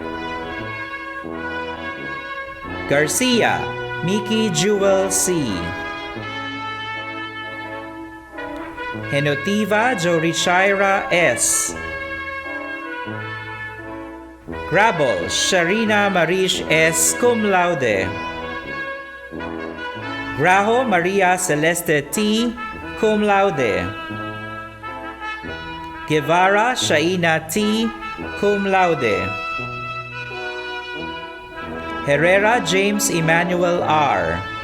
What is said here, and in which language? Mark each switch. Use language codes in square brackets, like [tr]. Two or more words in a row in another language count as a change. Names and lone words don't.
[en] Garcia Mickey Jewel C. Henotiva Jorishira S. Grabol Sharina Marish S. [la] Cum Laude. [en] Graho Maria Celeste T. [la] Cum Laude. [en] Guevara Shaina T. [la] Cum Laude. [en] Herrera James Emmanuel R.